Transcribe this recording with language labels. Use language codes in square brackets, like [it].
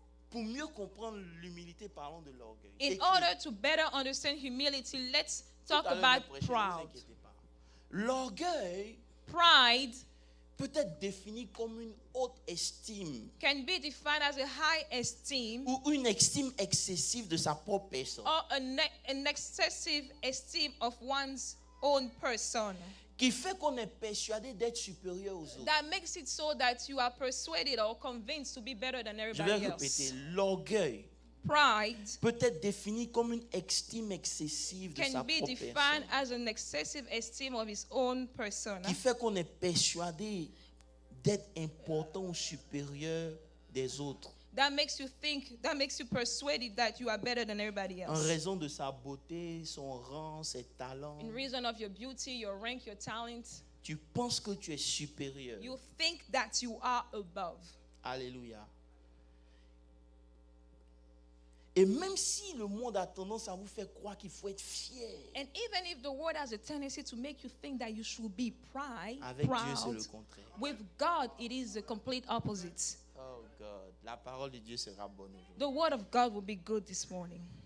[fr] Pour mieux comprendre l'humilité, parlons de l'orgueil. [en] In [fr] Écrit. [en] order to better understand humility, let's talk [fr] Tout à l'heure, [en] about [fr] je prêchais, ne vous [en] proud. [fr] inquiétez pas. L'orgueil [en] Pride [fr] peut être défini comme une haute estime [en] can be defined as a high esteem [fr] ou une estime excessive de sa propre personne [en] or an excessive esteem of one's own person. [fr] qui fait qu'on est persuadé d'être supérieur aux autres. [en] That makes it so that you are persuaded or convinced to be better than [fr] Je vais [en] everybody [fr] répéter, [en] else. [fr] l'orgueil [en] Pride [fr] peut être défini comme une estime excessive de sa [en] can be [fr] propre [en] defined [fr] personne [en] as an excessive esteem of his own person [fr] qui fait qu'on est persuadé d'être important ou supérieur des autres [en] that makes you think, that makes you persuaded that you are better than everybody [fr] en [en] else. [fr] raison de sa beauté, son rang, ses talents. [en] In reason of your beauty, your rank, your talent, [fr] Tu penses que tu es supérieur. [en] you think that you are above. [fr] Alléluia. Et même si le monde a tendance à vous faire croire qu'il faut être fier, [en] And even if the world has a tendency to make you think that you should be [fr] avec Dieu c'est [en] proud, [fr] le contraire. [en] with God it is the complete opposite. Oh God, [fr] la parole de Dieu sera bonne aujourd'hui. [en] The word of God will be good this morning.